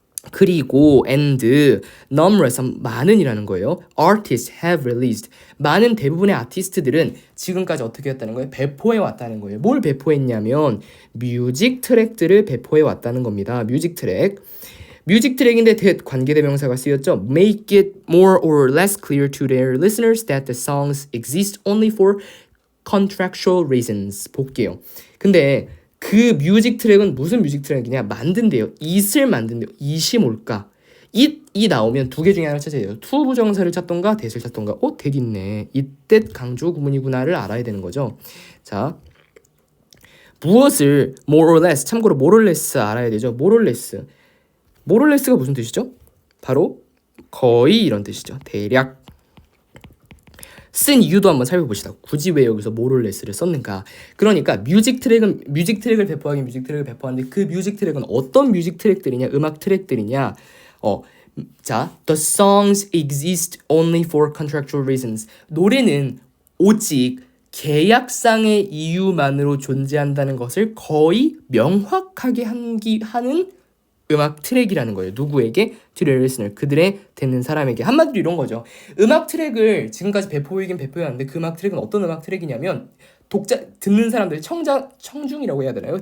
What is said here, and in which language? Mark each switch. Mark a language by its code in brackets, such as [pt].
[ko] 그리고 [en] and numerous [ko] 많은이라는 거예요. [en] Artists have released. [ko] 많은 대부분의 아티스트들은 지금까지 어떻게 했다는 거예요? 배포해 왔다는 거예요. 뭘 배포했냐면 뮤직 트랙들을 배포해 왔다는 겁니다. 뮤직 트랙인데 관계대명사가 쓰였죠. [en] Make it more or less clear to their listeners that the songs exist only for contractual reasons. [ko] 볼게요. 근데 그 뮤직 트랙은 무슨 뮤직 트랙이냐? 만든대요. it을 만든대요. it이 뭘까? 이 나오면 두 개 중에 하나를 찾아야 돼요. to 부정사를 찾던가 that을 찾던가. that 있네. it, that 강조 구문이구나를 알아야 되는 거죠. 자, 무엇을 more or less, 참고로 more or less 알아야 되죠. more or less가 무슨 뜻이죠? 바로 거의 이런 뜻이죠. 대략. 쓴 이유도 한번 살펴봅시다. 굳이 왜 여기서 more or less를 썼는가? 그러니까 뮤직 트랙을 배포하긴 뮤직 트랙을 배포하는데 그 뮤직 트랙은 어떤 뮤직 트랙들이냐? 음악 트랙들이냐? [en] 자, the songs exist only for contractual reasons. [ko] 노래는 오직 계약상의 이유만으로 존재한다는 것을 거의 명확하게 하는 음악 트랙이라는 거예요. 누구에게? [en] To the listener. [ko] 그들의 듣는 사람에게. 한마디로 이런 거죠. 음악 트랙을 지금까지 배포해왔는데 그 음악 트랙은 어떤 음악 트랙이냐면 듣는 사람들, 청중이라고 해야 되나요?